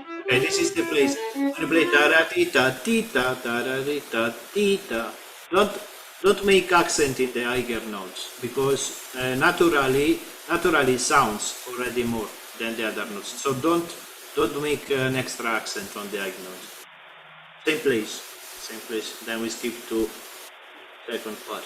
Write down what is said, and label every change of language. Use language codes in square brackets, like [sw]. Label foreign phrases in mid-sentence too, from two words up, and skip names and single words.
[en] Okay, this is the place. When you play ta-ra-ti-ta, ti-ta, ta-ra-ti-ta, ti-ta. Don't make accent in the higher notes because naturally sounds already more than the other notes. So don't make an extra accent on the high notes. Same place. Then we skip to second part.